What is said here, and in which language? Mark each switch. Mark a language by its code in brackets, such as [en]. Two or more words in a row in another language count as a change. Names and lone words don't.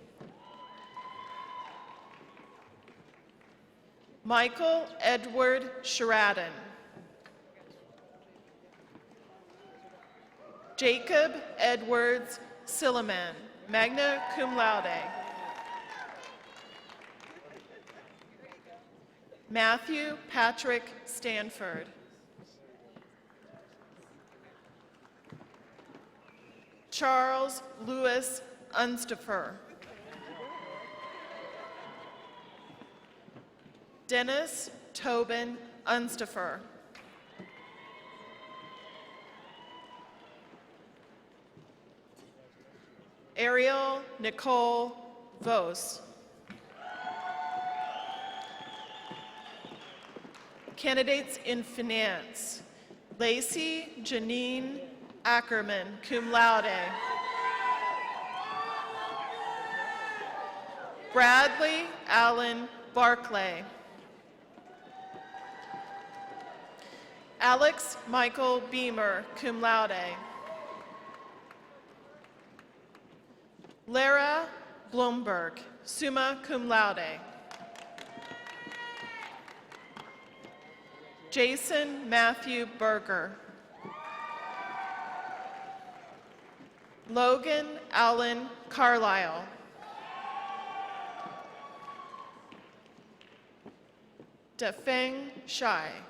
[en] Michael Edward Sheridan. Jacob Edwards Silliman, [la] magna cum laude. [en] Matthew Patrick Stanford. Charles Louis Unstapher. Dennis Tobin Unstapher. Ariel Nicole Vos. Candidates in finance: Lacey Janine Ackerman, [la] cum laude. [en] Bradley Allen Barclay. Alex Michael Beamer, [la] cum laude. [en] Lara Blomberg, [la] summa cum laude. [en] Jason Matthew Berger. Logan Allen Carlisle. Defeng Shai.